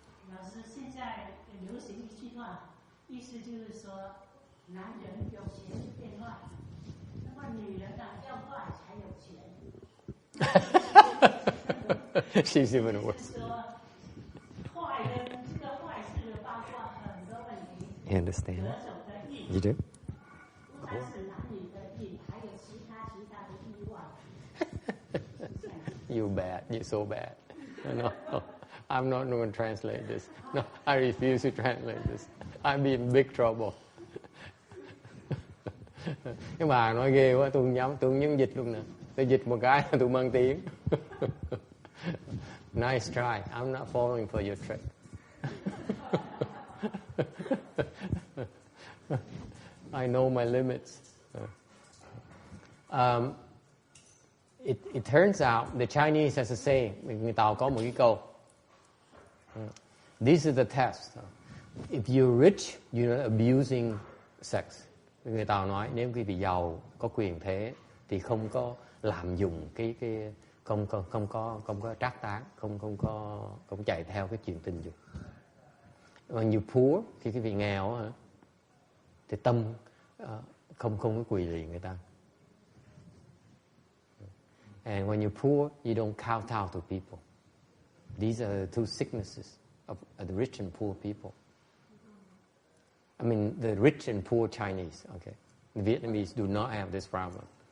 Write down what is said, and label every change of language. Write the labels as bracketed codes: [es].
[zh] 老师，现在流行一句话，意思就是说，男人有钱就变坏，那么女人呢要坏才有钱。 [en] She's even worse. [zh] 说坏的这个坏事的包括很多问题。 [en] You understand? [zh] 得手的意， [en] You do? [zh] 不单是男女的意，还有其他的意外。 [en] You bad. You're so bad. No, I'm not going to translate this. No, I refuse to translate this. I'm in big trouble. [vi] Cái bà nói ghê quá, tôi không nhấn dịch luôn nè. Tôi dịch một cái là tôi mang tiếng. [en] Nice try. I'm not falling for your trick. I know my limits. It turns out the Chinese has a saying. [vi] Người Tàu có một cái câu. [en] This is the test. If you're rich, you're not abusing sex. [vi] Người Tàu nói nếu quý vị giàu, có quyền thế thì không có lạm dụng cái không có trác tán, không chạy theo cái chuyện tình dục. [en] When you poor, [vi] khi quý vị nghèo hả, thì tâm không có quỳ lì người ta. [en] And when you're poor, you don't kowtow to people. These are the two sicknesses of the rich and poor people. I mean, the rich and poor Chinese, okay? The Vietnamese do not have this problem.